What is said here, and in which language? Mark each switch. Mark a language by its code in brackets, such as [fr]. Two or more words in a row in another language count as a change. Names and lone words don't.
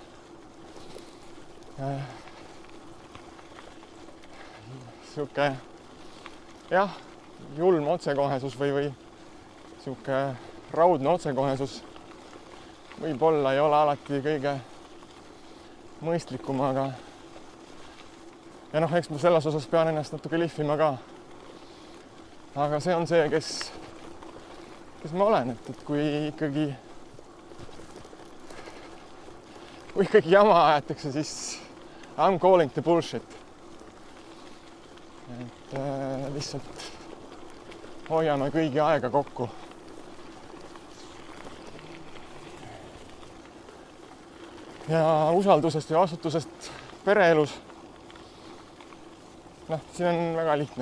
[et] Sihuke julm otsekohesus või sihuke raudne otsekohesus võib-olla ei ole alati kõige mõistlikum, aga eks ma selles osas pean ennast natuke lihvima ka. Aga see on see, kes ma olen, et kui ikkagi jama ajatakse, siis [en] I'm calling the bullshit. [et] Et lihtsalt hoiame kõigi aega kokku. Ja usaldusest ja vastutusest pereelus. Siin on väga lihtne.